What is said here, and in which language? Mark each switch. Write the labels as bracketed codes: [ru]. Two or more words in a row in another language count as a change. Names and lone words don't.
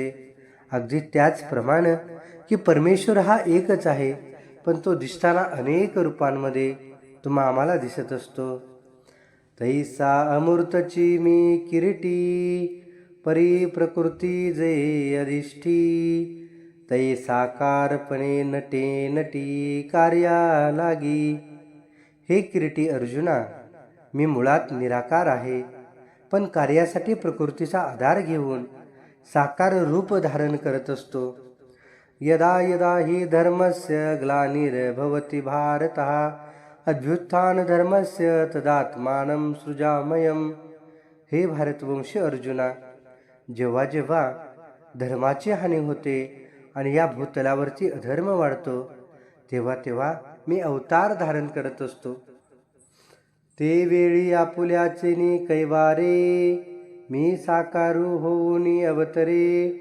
[mr] अगदी त्याचप्रमाणे की परमेश्वर हा एकच आहे, पण तो दिसताना अनेक रूपांमध्ये तुम्हा आम्हाला दिसत असतो। तैसा अमूर्तची मी किरीटी, परी प्रकृती जे अधिष्ठी, तै साकारपणे नटे नटी कार्या लागी। हे किरीटी अर्जुना, मी मुळात निराकार आहे, पण कार्यासाठी प्रकृतीचा आधार घेऊन साकार रूप धारण करत असतो। [sa] यदा यदा हि धर्मस्य ग्लानिर्भवति भारतः, अभ्युत्थान धर्मस्य तदात्मानं सृजाम्यहम्। [mr] हे भारतवंशी अर्जुना, जेव्हा जेव्हा धर्माची हानी होते आणि या भूतलावरती अधर्म वाढतो, तेव्हा तेव्हा मी अवतार धारण करत असतो. ते वेळी आपुल्याचेनी कैवारे, मी साकारू होऊन अवतरे.